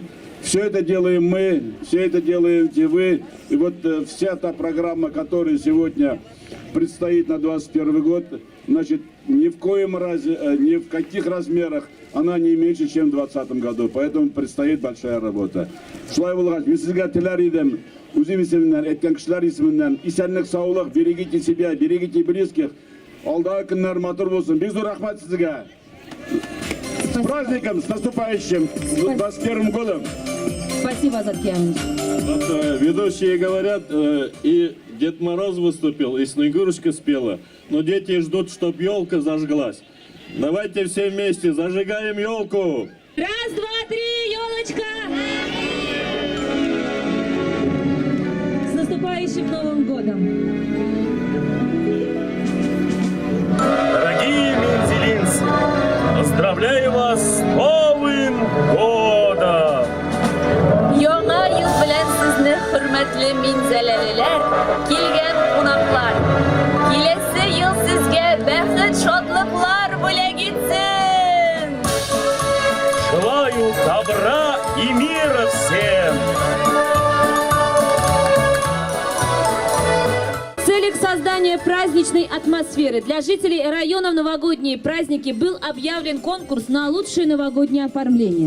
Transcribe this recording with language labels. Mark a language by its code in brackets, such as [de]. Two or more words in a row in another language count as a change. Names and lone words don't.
[ru] Все это делаем мы, все это делаете вы. И вот вся та программа, которая сегодня предстоит на 2021 год, значит, ни в коем разе, ни в каких размерах она не меньше, чем в 2020 году. Поэтому предстоит большая работа. [tt] Шулай булгач, мен сизге тиләр идем, үзем исеменнән, әйткән кешеләр исеменнән, исәнлек, саулык, [ru] берегите себя, берегите близких. [tt] Алдағы көннәр матур булсын. Бик зур рәхмәт сезгә. [ru] С праздником, с наступающим 2021 годом. Спасибо, Азат Кямыч. Вот, ведущие говорят, и Дед Мороз выступил, и Снегурочка спела, но дети ждут, чтоб елка зажглась. Давайте все вместе зажигаем елку. Раз, два, три, елочка! наступающим Новым годом! Дорогие мензелинцы, поздравляю вас с Новым годом! [tt] Яңа ел белән сезне, хөрмәтле минзәләлеләр, килгән кунаклар. Киләсе ел сезгә бәхет, шатлыклар бүләк итсен! [ru] Желаю добра и мира всем! В целях создания праздничной атмосферы для жителей района в новогодние праздники был объявлен конкурс на лучшее новогоднее оформление.